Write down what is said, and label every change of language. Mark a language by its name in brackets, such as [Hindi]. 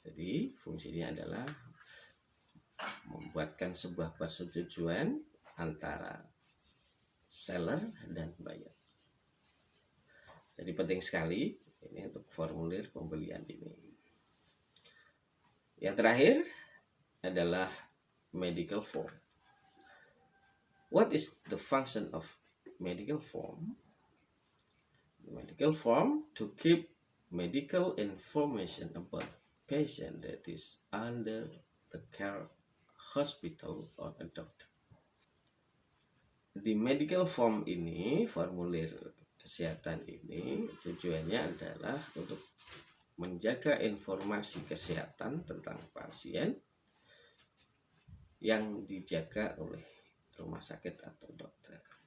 [Indonesian] Jadi fungsinya adalah membuatkan sebuah persetujuan antara seller dan buyer. Jadi penting sekali ini untuk formulir pembelian ini. Yang terakhir adalah medical form. [English] What is the function of medical form? Medical form to keep medical information about patient that is under the care hospital or a doctor. [Indonesian] Di medical form ini, formulir kesehatan ini tujuannya adalah untuk menjaga informasi kesehatan tentang pasien yang dijaga oleh rumah sakit atau dokter.